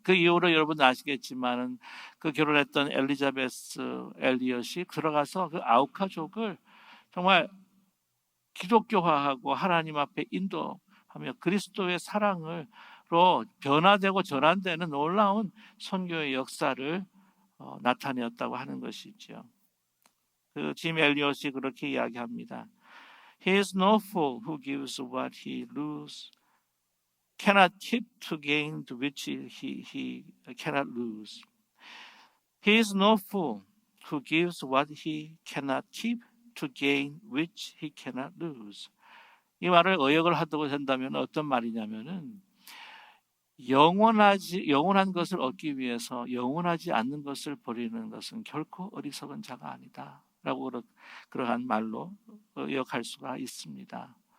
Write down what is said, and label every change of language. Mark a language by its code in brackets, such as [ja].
[ko] 그 이후로 여러분 아시겠지만은 그 결혼했던 엘리자베스 엘리엇이 들어가서 그 아우카족을 정말 기독교화하고 하나님 앞에 인도하며 그리스도의 사랑으로 변화되고 전환되는 놀라운 선교의 역사를 나타내었다고 하는 것이죠. 그 짐 엘리엇이 그렇게 이야기합니다. [en] He is no fool who gives what he loses cannot keep to gain which he cannot lose. He is no fool who gives what he cannot keep to gain which he cannot lose. [ko] 이 말을 의역을 하도록 한다면 어떤 말이냐면은 영원한 것을 얻기 위해서 영원하지 않는 것을 버리는 것은 결코 어리석은 자가 아니다. 라고 그러한 말로 의역할 수가 있습니다.